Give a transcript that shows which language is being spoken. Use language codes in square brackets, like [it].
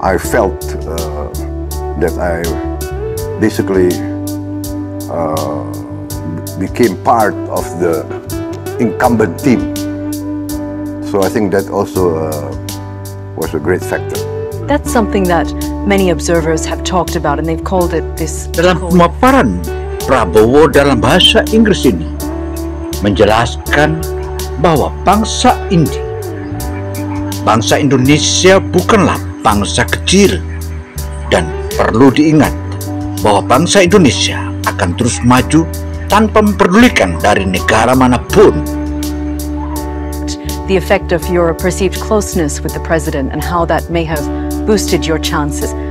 [en] I felt that I basically became part of the incumbent team. So I think that also was a great factor. That's something that many observers have talked about, and they've called it this. [id] Dalam pemaparan Prabowo dalam bahasa Inggris ini menjelaskan bahwa bangsa Indonesia bukanlah bangsa kecil, dan perlu diingat bahwa bangsa Indonesia akan terus maju tanpa memperdulikan dari negara manapun. [en] The effect of your perceived closeness with the president and how that may have boosted your chances.